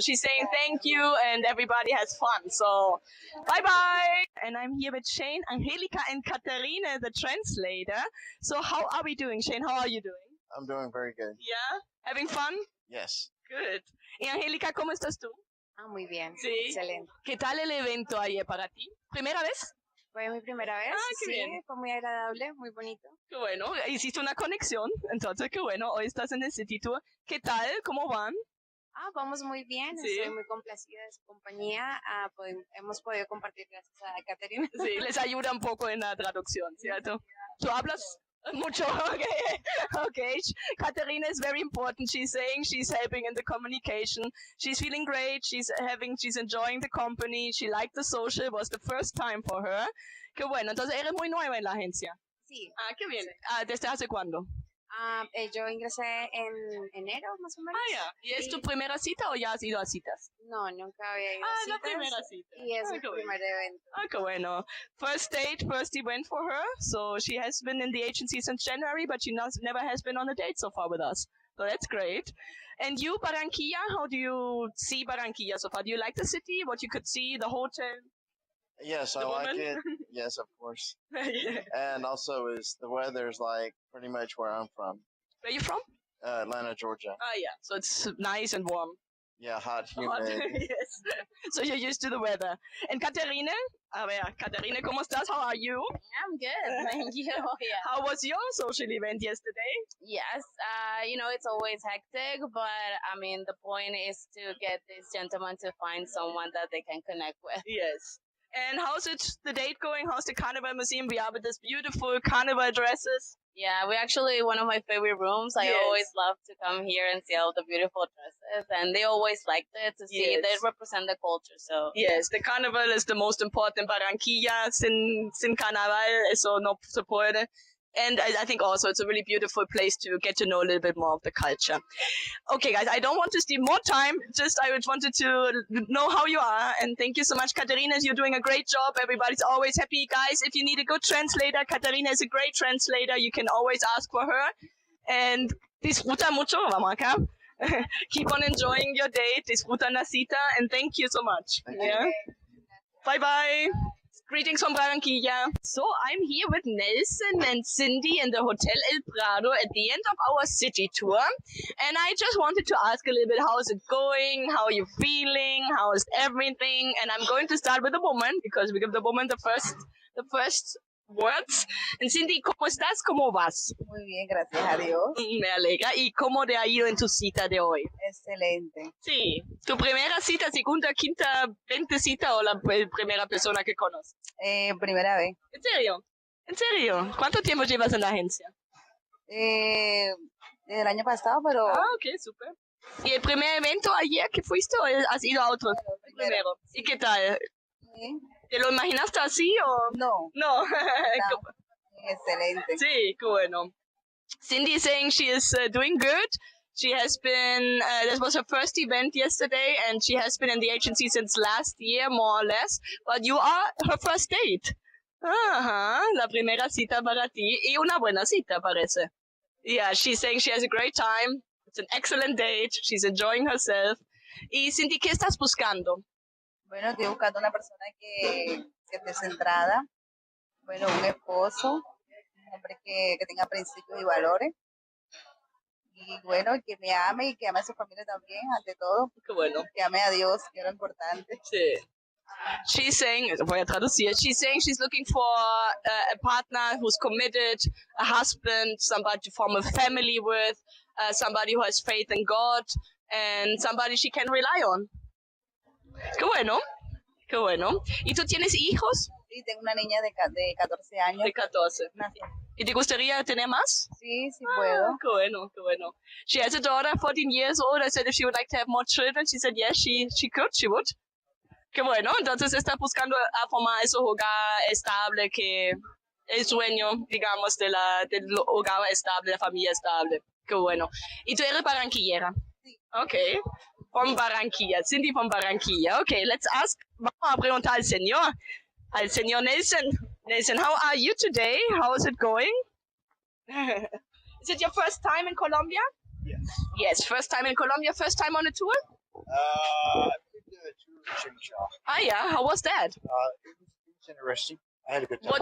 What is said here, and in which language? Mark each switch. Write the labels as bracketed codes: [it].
[en] She's saying thank you and everybody has fun. So, bye-bye. And I'm here with Shane, Angelica, and Katerina, the translator. So how are we doing, Shane? How are you doing? I'm doing very good. Yeah? Having fun? Yes. Good. [es] Y Angélica, ¿cómo estás tú? Muy bien. Sí. Excelente. ¿Qué tal el evento ayer para ti? ¿Primera vez? Fue mi primera vez. Qué sí, bien. Fue muy agradable, muy bonito. Qué bueno. Hiciste una conexión. Entonces, qué bueno. Hoy estás en el City Tour. ¿Qué tal? ¿Cómo van? Vamos muy bien. Sí. Estoy muy complacida de su compañía. Hemos podido compartir gracias a Caterina. Sí, les ayuda un poco en la traducción, ¿cierto? ¿Tú hablas? Mucho. Okay. [en] Katerina is very important. She's saying she's helping in the communication. She's feeling great. She's enjoying the company. She liked the social. It was the first time for her. [es] Qué bueno. Entonces eres muy nueva en la agencia. Sí. Qué bien. ¿Desde hace cuándo? Yo ingresé en enero, más o menos. Ya. ¿Y es tu primera cita o ya has ido a citas? No, nunca había ido a citas. La primera cita. Y es mi primer evento. Qué bueno. [en] First event for her. So she has been in the agency since January, but she never has been on a date so far with us. So that's great. And you, Barranquilla, how do you see Barranquilla so far? Do you like the city? What you could see, the hotel? Yes, I like it. Yes, of course. Yeah. And also the weather's like pretty much where I'm from. Where are you from? Atlanta, Georgia. Yeah. So it's nice and warm. Yeah, hot, humid. Yes. So you're used to the weather. And Katerina? Katerina, [es] ¿cómo estás? [en] How are you? I'm good, thank you. Yeah. How was your social event yesterday? Yes, it's always hectic, but I mean, the point is to get this gentleman to find someone that they can connect with. Yes. And how's the date going? How's the Carnival Museum? We have this beautiful carnival dresses. Yeah, we're actually one of my favorite rooms. I always love to come here and see all the beautiful dresses, and they always liked it to see they represent the culture. So yes, the carnival is the most important. [es] Barranquilla sin carnaval, eso no se puede. [en] And I think also it's a really beautiful place to get to know a little bit more of the culture. Okay, guys, I don't want to steal more time. I wanted to know how you are. And thank you so much, Katerina. You're doing a great job. Everybody's always happy. Guys, if you need a good translator, Katerina is a great translator. You can always ask for her. [es] And disfruta mucho, vamos acá. [en] Keep on enjoying your date. [es] Disfruta la cita. [en] And thank you so much. Bye-bye. Greetings from Barranquilla. So I'm here with Nelson and Cindy in the Hotel El Prado at the end of our city tour. And I just wanted to ask a little bit, how's it going? How are you feeling? How is everything? And I'm going to start with the woman because we give the woman the first words. [es] And Cindy, ¿cómo estás? ¿Cómo vas? Muy bien, gracias a Dios. Me alegra. ¿Y cómo te ha ido en tu cita de hoy? Excelente. Sí. ¿Tu primera cita, segunda, quinta, 20 cita o la primera persona que conoces? Primera vez. ¿En serio? ¿En serio? ¿Cuánto tiempo llevas en la agencia? Desde el año pasado, pero... Ok, súper. ¿Y el primer evento ayer que fuiste o has ido a otro? Primero. ¿Y qué tal? Sí. ¿Te lo imaginaste así o...? No. No. Excelente. Sí, qué bueno. [en] Cindy is saying she is doing good. She has been, this was her first event yesterday, and she has been in the agency since last year, more or less. But you are her first date. [es] La primera cita para ti. Y una buena cita, parece. [en] Yeah, she's saying she has a great time. It's an excellent date. She's enjoying herself. [es] Y Cindy, ¿qué estás buscando? Bueno, estoy buscando una persona que esté centrada. Bueno, un esposo, un hombre que tenga principios y valores. Y bueno, que me ame y que ame a su familia también, ante todo. Qué bueno. Que ame a Dios, que es lo importante. [en] Sí. She's saying, [es] voy a traducir, [en] she's saying she's looking for a partner who's committed, a husband, somebody to form a family with, somebody who has faith in God, and somebody she can rely on. [es] Qué bueno, qué bueno. ¿Y tú tienes hijos? Sí, tengo una niña de 14 años. De 14. ¿Y te gustaría tener más? Sí, sí puedo. Qué bueno, qué bueno. [en] She has a daughter, 14 years old. I said if she would like to have more children. She said yes, she could, she would. [es] Qué bueno, entonces está buscando formar ese hogar estable, que el sueño, digamos, del hogar estable, la familia estable. Qué bueno. ¿Y tú eres barranquillera? Sí. [en] Okay. From Barranquilla. Cindy from Barranquilla. Okay, let's ask. [es] Vamos a preguntar al señor Nelson. [en] Nelson, how are you today? How is it going? Is it your first time in Colombia? Yes. Yes, first time in Colombia, first time on a tour? I did a tour of Centro. Ah, yeah. How was that? It was interesting. I had a good time.